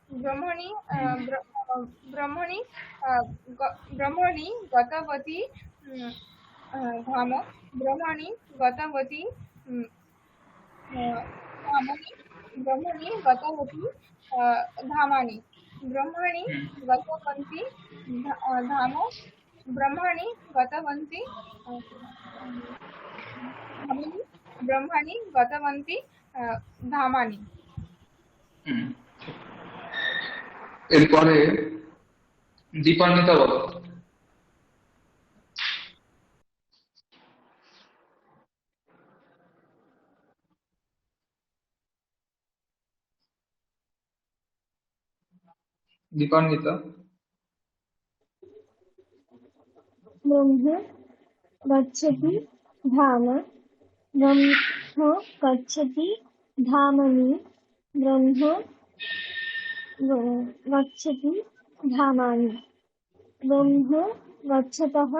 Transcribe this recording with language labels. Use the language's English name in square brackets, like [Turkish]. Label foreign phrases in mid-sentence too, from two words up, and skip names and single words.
[Sanskrit] ब्रह्मणि गतवती धाम ब्रह्मणि गतवती धामनि ब्रह्मणि गतवती धामानि ब्रह्मणि गतवन्ति धाम ब्रह्मणि गतवन्ति धामनि ब्रह्मणि गतवन्ति धामानि [Bangla] এরপরে দীপান্বিতা বলো। [Sanskrit] दीपान्विता ब्रह्म गच्छति धाम ब्रह्म गच्छति धामनि ब्रह्म गच्छति धामानि ब्रह्म गच्छतः